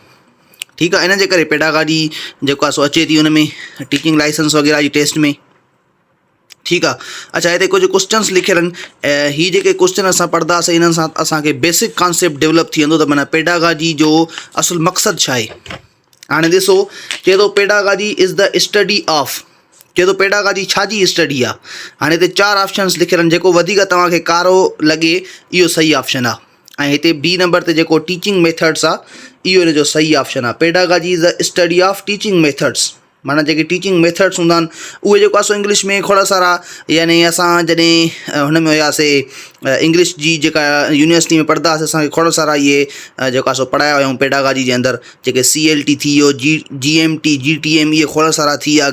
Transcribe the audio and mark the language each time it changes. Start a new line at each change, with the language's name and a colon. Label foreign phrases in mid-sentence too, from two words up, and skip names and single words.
Sindhi: ठीकु आहे, इन जे करे पेडागाजी जेको आहे सो अचे थी उन में
English: teaching license
Sindhi: वग़ैरह जी टेस्ट में। ठीकु आहे। अच्छा, हिते कुझु क्वेश्चन्स लिखियल आहिनि। हीअ जेके क्वेश्चन असां पढ़ंदासीं इन्हनि सां असांखे
English: basic concept develop
Sindhi: थी वेंदो त माना पेडागाजी जो असुलु मक़सदु छा आहे। हाणे ॾिसो, चए थो
English: pedagogy is the study of,
Sindhi: चए थो पेडागाजी छाजी स्टडी आहे। हाणे हिते 4 ऑप्शन्स लिखियल आहिनि। जेको वधीक तव्हांखे कारो लॻे इहो सही ऑप्शन आहे। ऐं हिते बी नंबर ते जेको
English: teaching methods
Sindhi: आहे इहो हिन जो सही ऑप्शन आहे।
English: pedagogy is the study of teaching methods,
Sindhi: माना जेके
English: teaching methods
Sindhi: हूंदा आहिनि उहे जेको आहे सो इंग्लिश में खोड़ सारा, यानी असां जॾहिं हुन में हुयासीं इंग्लिश जी जेका यूनिवर्सिटी में पढ़ंदा हुआसीं, असांखे खोड़ सारा इहे जेका सो पढ़ाया हुयूं पेडागाजी जे अंदरि। जेके CLT थी वियो, GMT GTM, इहे खोड़ सारा थी विया।